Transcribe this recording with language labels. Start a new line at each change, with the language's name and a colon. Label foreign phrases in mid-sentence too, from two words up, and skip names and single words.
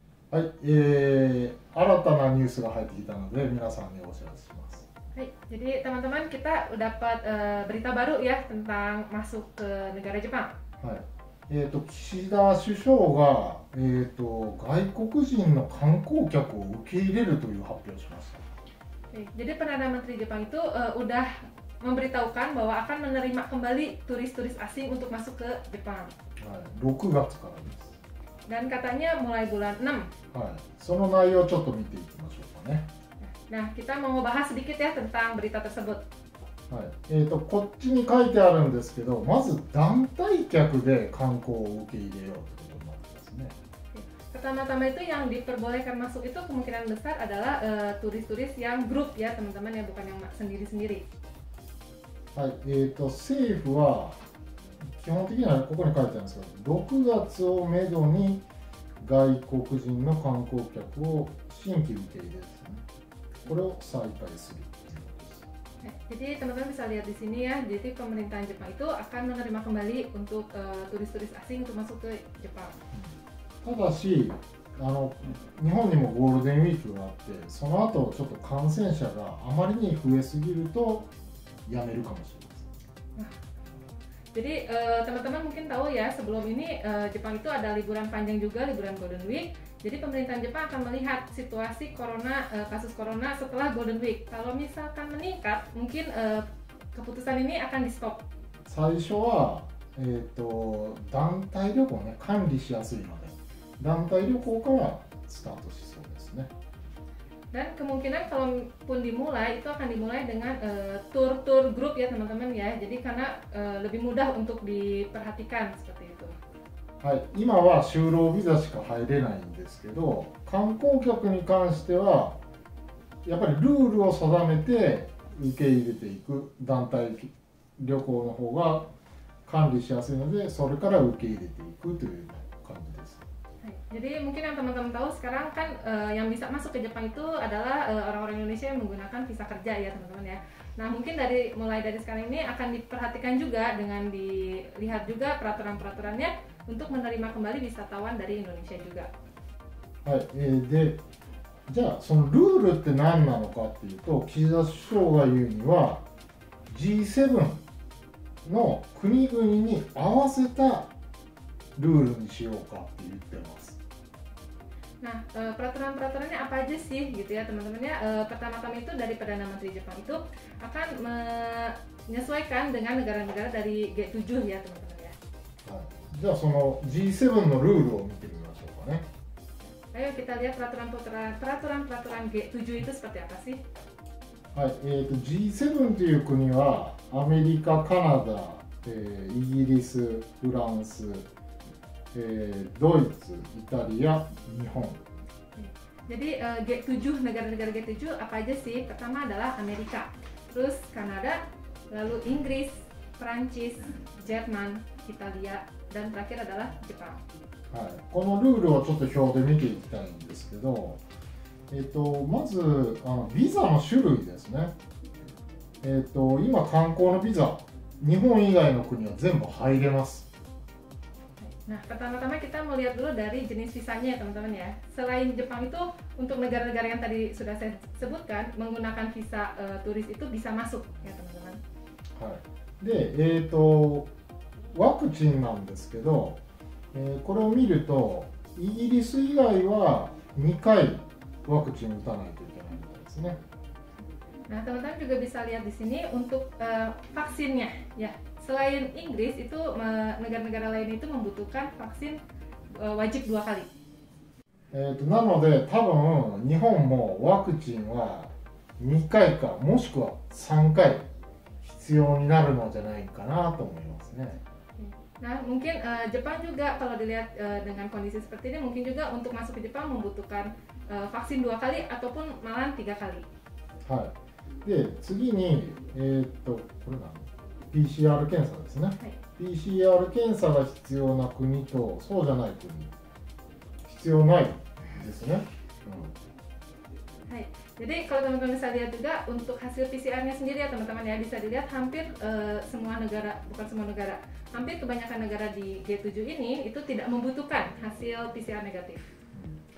Japanese: はい、新たなニュースが入ってきたので皆さんにお知らせします。
Indonesian: Hai, jadi teman-teman kita dapat berita baru ya tentang masuk ke negara Jepang.
Japanese: はい、岸田首相が、外国人の観光客を受け入れるという発表をしました。
Indonesian: Jadi Perdana Menteri Jepang itu udah memberitahukan bahwa akan menerima kembali turis-turis asing untuk masuk ke Jepang.
Japanese: はい、6月からです。
Indonesian: Dan katanya mulai bulan 6.
Japanese: はい、その内容をちょっと見ていきましょうかね。
Indonesian: Nah, kita mau bahas sedikit ya tentang berita tersebut.
Japanese: はい、こっちに書いてあるんですけど、まず団体客で観光を受け入れようということになってますね。
Indonesian: Pertama-tama itu yang diperbolehkan masuk itu kemungkinan besar adalah turis-turis yang grup ya teman-teman ya, bukan yang sendiri-sendiri.
Japanese: はい、政府は基本的にはここに書いてあるんですけど、6月をめどに外国人の観光客を新規受け入れですね。これを再開するっていうことです。
Indonesian: Jadi teman-teman bisa lihat di sini ya, jadi pemerintahan Jepang itu akan menerima kembali untuk turis-turis asing untuk masuk ke Jepang.
Japanese: ただし日本にもゴールデンウィークがあって、その後ちょっと感染者があまりに増えすぎるとやめるかもしれません。
Indonesian: Jadi teman-teman mungkin tahu ya, sebelum ini Jepang itu ada liburan panjang juga, liburan Golden Week. Jadi pemerintahan Jepang akan melihat situasi corona, kasus corona setelah Golden Week. Kalau misalkan meningkat, mungkin keputusan ini akan di stop.
Japanese: 最初は、団体旅行ね、管理しやすいので団体旅行からスタートしそうですね。
Indonesian: Dan kemungkinan kalaupun dimulai itu akan dimulai dengan tur-tur grup ya teman-teman ya. Jadi karena lebih mudah untuk diperhatikan seperti itu.
Japanese: はい、今は就労ビザしか入れないんですけど、観光客に関してはやっぱりルールを定めて受け入れていく団体旅行の方が管理しやすいので、それから受け入れていくという感じです。
Indonesian: Jadi mungkin yang teman-teman tahu sekarang kan yang bisa masuk ke Jepang itu adalah orang-orang Indonesia yang menggunakan visa kerja ya teman-teman ya. Nah mungkin mulai dari sekarang ini akan diperhatikan juga dengan dilihat juga peraturan-peraturannya untuk menerima kembali wisatawan dari Indonesia juga.
Japanese: はい、でじゃあそのルールって何なのかっていうと、岸田首相が言うには G7 の国々に合わせたルールにしようかって言ってます。
Indonesian: Nah, peraturan-peraturannya apa aja sih gitu ya teman-teman ya. Pertama-tama itu dari Perdana Menteri Jepang itu akan menyesuaikan dengan negara-negara dari G7 ya teman-teman ya.
Japanese: はい、じゃあその G7 のルールを見てみましょうかね。
Indonesian: Ayo kita lihat peraturan-peraturan G7 itu seperti apa sih?
Japanese: はい、G7 という国はアメリカ、カナダ、イギリス、フランス、ドイツ、イタリア、日本。
Indonesian: Jadi G7, negara-negara G7 apa aja sih? Pertama adalah Amerika, terus Kanada, lalu Inggris, Prancis, Jerman, Italia, dan terakhir adalah Jepang.
Japanese: はい、このルールをちょっと表で見ていきたいんですけど、まずビザの種類ですね。今観光のビザ、日本以外の国は全部入れます。
Indonesian: Nah, pertama-tama kita mau lihat dulu dari jenis visanya ya teman-teman ya. Selain Jepang itu, untuk negara-negara yang tadi sudah saya sebutkan, menggunakan visa turis itu bisa masuk ya teman-teman.
Japanese: はい、で、ワクチンなんですけど、これを見るとイギリス以外は2回ワクチン打たないといけないみたいですね。
Indonesian: Nah, teman-teman juga bisa lihat di sini untuk vaksinnya ya. Selain Inggris itu negara-negara lain itu membutuhkan vaksin wajib 2 kali.
Japanese: なので多分日本もワクチンは2回かもしくは3回必要になるのじゃないかなと思いますね。
Indonesian: Nah, mungkin Jepang juga kalau dilihat dengan kondisi seperti ini mungkin juga untuk masuk ke Jepang membutuhkan vaksin 2 kali ataupun malah 3 kali.
Japanese: はい。で次にこれ何？PCR 検査ですね。はい、PCR 検査が必要な国とそうじゃない国、必要ないですね。
Indonesian: はい。Jadi kalau teman-teman bisa lihat juga untuk hasil PCR-nya sendiri ya teman-teman ya, bisa dilihat hampir semua negara, bukan semua negara, hampir kebanyakan negara di G7 ini itu tidak membutuhkan hasil PCR negatif.